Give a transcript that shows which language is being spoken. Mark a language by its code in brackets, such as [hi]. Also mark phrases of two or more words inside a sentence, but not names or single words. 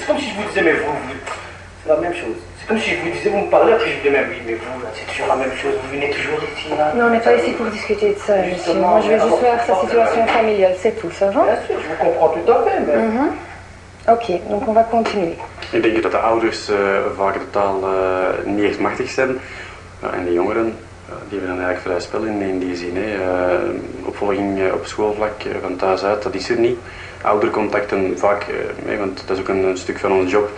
[fr] C'est comme si je vous disais, mais vous, c'est la même chose. C'est comme si je vous disais, vous me parlez, après je vous dis, mais oui, mais vous, là, c'est toujours la même chose, vous venez toujours ici, là. Non, on n'est pas ici pour discuter de ça, monsieur. Justement, Moi, je veux mais juste alors, voir sa situation familiale, c'est tout, ça va? Bien sûr, je vous comprends tout à fait, mais... Ok, donc on va continuer. [nl] Ik denk dat de ouders vaak totaal niet echt machtig zijn. En de jongeren die hebben dan eigenlijk vrij spel in die zin. Opvolging op schoolvlak van thuis uit, dat is er niet. Oudercontacten vaak, want dat is ook een stuk van onze job.